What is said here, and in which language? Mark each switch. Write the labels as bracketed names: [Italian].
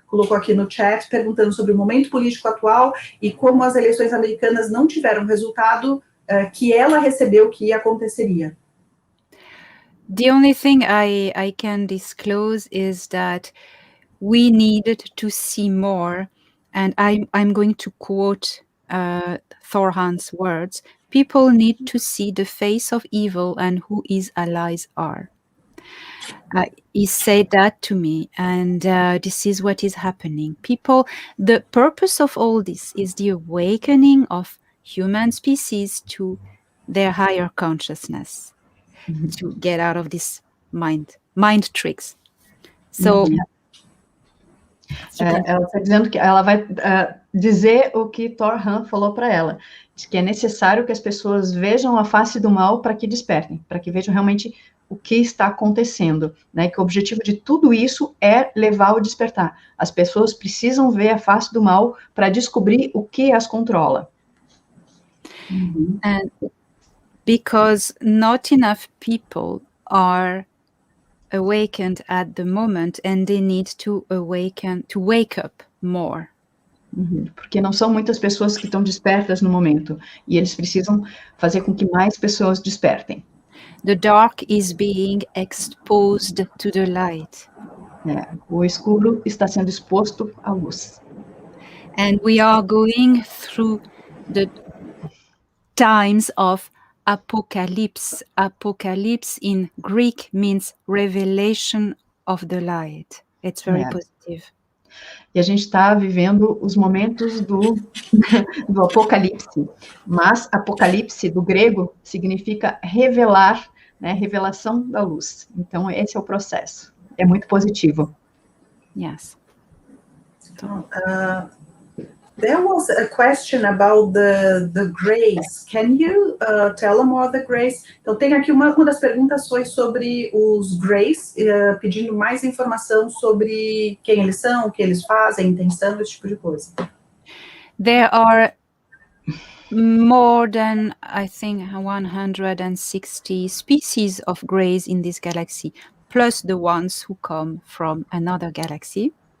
[Portuguese] colocou aqui no chat, perguntando sobre o momento político atual e como as eleições americanas não tiveram o resultado que ela recebeu que aconteceria. [English] The only thing I can disclose is that we needed to see more, and I'm going to quote Thorhan's words, people need to see the face of evil and who his allies are. He said that to me, and this is what is happening. People, the purpose of all this is the awakening of human species to their higher consciousness, to get out of this mind tricks. So [Portuguese] ela está dizendo que ela vai dizer o que Thorhan falou para ela, de que é necessário que as pessoas vejam a face do mal para que despertem, para que vejam realmente o que está acontecendo, né? Que o objetivo de tudo isso é levar ao despertar. As pessoas precisam ver a face do mal para descobrir o que as controla. [English] And because not enough people are awakened at the moment, and they need to wake up more. [Portuguese] Porque não são muitas pessoas que estão despertas no momento, e eles precisam fazer com que mais pessoas despertem. [English] The dark is being exposed to the light. [Portuguese] O escuro está sendo exposto à luz. [English] And we are going through the times of apocalypse. Apocalypse in Greek means revelation of the light. It's very positive. [Portuguese] E a gente está vivendo os momentos do apocalipse. Mas apocalipse, do grego, significa revelar, né? Revelação da luz. Então, esse é o processo. É muito positivo. [English] Yes. There was a question about the grace. Can you tell more the grace? [Portuguese] Então, tem aqui uma das perguntas foi sobre os grace, pedindo mais informação sobre quem eles são, o que eles fazem, intenção, esse tipo de coisa. [English] There are more than, I think, 160 species of grays in this galaxy, plus the ones who come from another galaxy.